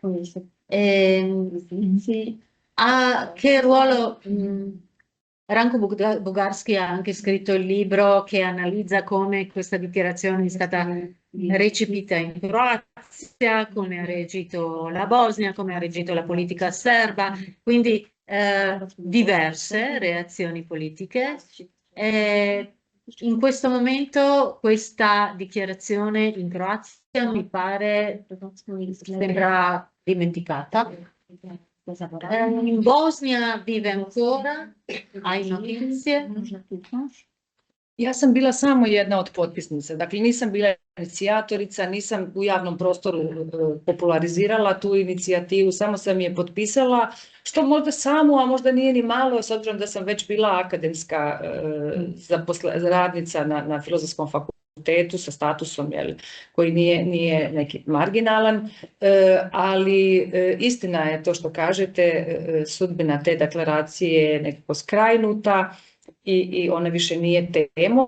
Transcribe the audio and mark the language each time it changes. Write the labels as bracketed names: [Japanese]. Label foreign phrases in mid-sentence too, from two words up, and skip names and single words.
[Italian] Che ruolo Ranko Bugarski ha anche scritto il libro che analizza come questa dichiarazione è stata recepita in Croazia, come ha reagito la Bosnia, come ha reagito la politica serba, quindi diverse reazioni politiche. In questo momento questa dichiarazione in Croazia mi pare sembra dimenticata. In Bosnia vive ancora? Hai notizie? [Croatian] Ja sam bila samo jedna od potpisnica, dakle nisam bila inicijatorica, nisam u javnom prostoru popularizirala tu inicijativu, samo sam je potpisala, što možda samo, a možda nije ni malo, s obzirom da sam već bila akademska radnica na Filozofskom fakultetu sa statusom koji nije neki marginalan, ali istina je to što kažete, sudbina te deklaracije je nekako skrajnuta i ona više nije temom.